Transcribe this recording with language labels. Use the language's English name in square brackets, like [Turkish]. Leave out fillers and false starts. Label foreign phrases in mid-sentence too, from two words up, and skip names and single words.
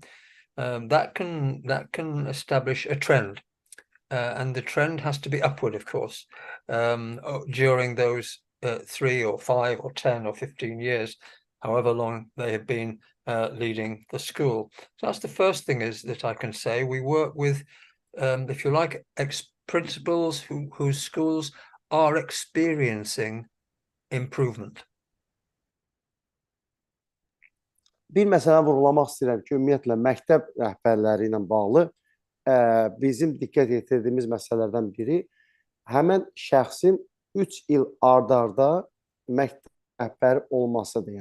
[English] That can establish a trend, and the trend has to be upward, of course, during those 3 or 5 or 10 or 15 years, however long they have been leading the school. So that's the first thing is that I can say. We work with, if you like, principals whose schools are experiencing improvement. [Azerbaijani] Bir məsələni vurğulamaq istəyirəm ki, ümumiyyətlə məktəb rəhbərləri ilə bağlı bizim diqqət yetirdiyimiz məsələlərdən biri həmən şəxsin 3 il ard-arda məktəb rəhbəri olmasıdır.